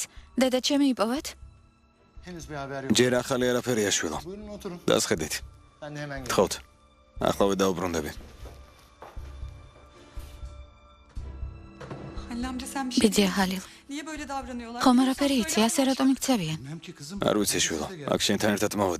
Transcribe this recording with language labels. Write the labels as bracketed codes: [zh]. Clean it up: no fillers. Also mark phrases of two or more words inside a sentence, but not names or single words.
[ka] დედა ჩემი იპოვეთ? [tr] Henüz bir haber yok. [ka] ჯერ ახალი არაფერია შვილო. [tr] Buyurun oturun. [ka] დასხედით. [tr] Ben de hemen geliyorum. [ka] თხოვთ. ახლავე დაუბრუნდები. [tr] Halil amca sen bir şey [ka] ბიძია ჰალილ. [tr] Niye böyle davranıyorlar? [ka] ხომ არაფერი იცი, ასე რატომ იქცევიან? [tr] Bilmem ki kızım. [ka] არ ვიცი შვილო. აქ შენთან ერთად მოვედი.